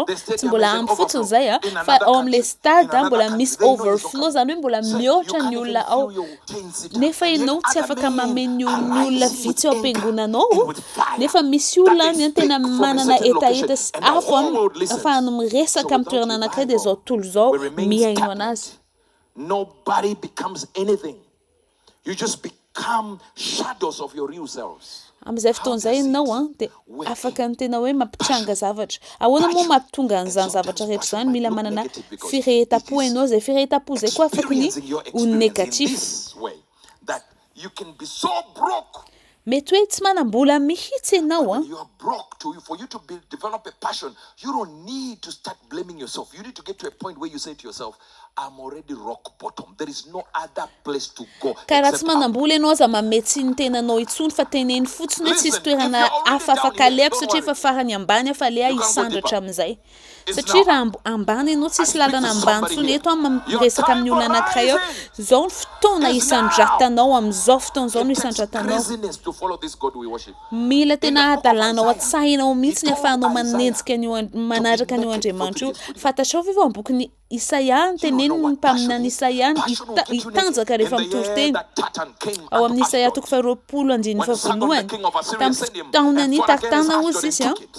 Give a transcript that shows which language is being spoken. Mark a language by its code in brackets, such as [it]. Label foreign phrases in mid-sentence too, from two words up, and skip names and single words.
[mg] Tsy mbola ampy fotsiny izay fa ao amin'ilay stade mbola misy overflow, izany hoe mbola mihoatra ny olona ao. Nefa ianao tsy afaka mameno ny olona vitsy ao am-piangonanao, nefa misy olona tena manana etaeta sy afo ahafahany miresaka amin'ny toerana anankiray dia izao tontolo izao mihaino anazy. [en] Nobody becomes anything. You just become shadows of your real selves. [mg] Amin'izay fotoana izay ianao dia afaka ny tena hoe mampitranga zavatra. Ahoana moa mampitonga an'izany zavatra rehetra izany? Mila manana firehetam-po ianao, izay firehetam-po izay koa afaka ny ho negatif. Mety hoe tsy manam-bola mihitsy ianao [en] For you to develop a passion, you don't need to start blaming yourself. You need to get to a point where you say to yourself, I'm already rock bottom. There is no other place to go. [mg] Karaha tsy manam-bola ianao aza mametsy ny tenanao itsony fa teneny fotsiny hoe tsisy toerana hafa afaka alehako satria efa farany ambany afa alea hisandratra amin'izay. Satria raha ambany ianao tsisy lalana ambany tsony eto miresaka amin'ny olona anankiray ao, izao ny fotoana hisandratanao, amin'izao fotoana izao no hisandratanao. [en] follow this God we worship. [mg] mila tena adalànao atsahinao mihitsy ny ahafahanao manaraka an'io andriamanitra io fantatrao ve vao bokiny Isaia ny teneniny ny mpaminany Isaia hitanjaka rehefa mitory teny ao amin'ny Isaia 20:20 tamin'ny fotoanany Tartana ozy izy